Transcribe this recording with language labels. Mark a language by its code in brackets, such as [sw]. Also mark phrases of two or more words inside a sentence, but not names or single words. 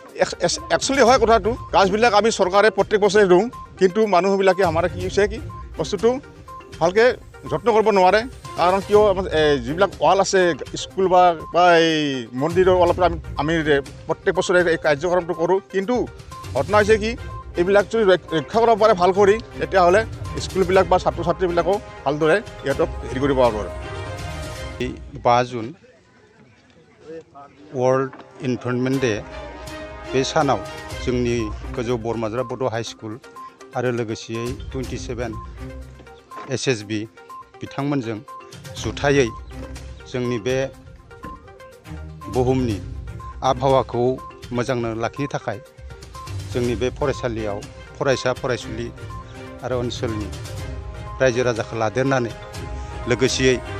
[as] একচুৱেলি হয় কথাটো গাছবিলাক আমি চৰকাৰে প্ৰত্যেক বছৰে ৰুওঁ কিন্তু মানুহবিলাকে আমাৰ কি হৈছে কি বস্তুটো ভালকৈ যত্ন কৰিব নোৱাৰে কাৰণ কিয় যিবিলাক ৱাল আছে স্কুল বা এই মন্দিৰৰ ৱালৰ আমি প্ৰত্যেক বছৰে এই কাৰ্যক্ৰমটো কৰোঁ কিন্তু ঘটনা হৈছে কি এইবিলাক যদি ৰক্ষা কৰিব পাৰে ভাল কৰি তেতিয়াহ'লে স্কুলবিলাক বা ছাত্ৰ ছাত্ৰীবিলাকো ভালদৰে ইহঁতক হেৰি কৰিব পাৰিব [brx] 5 जुन वर्ल्ड इनभाइरनमेन्ट डे बे सानाव जोंनि गोजौ बरमाज्रा बड' हाई स्कुल आरो लोगोसेयै 27 SSB बिथांमोनजों जुथायै जोंनि बे बुहुमनि आबहावाखौ मोजांनो लाखिनो थाखाय जोंनि बे फरायसालियाव फरायसा फरायसुलि आरो ओनसोलनि रायजो राजाखौ लादेरनानै लोगोसेयै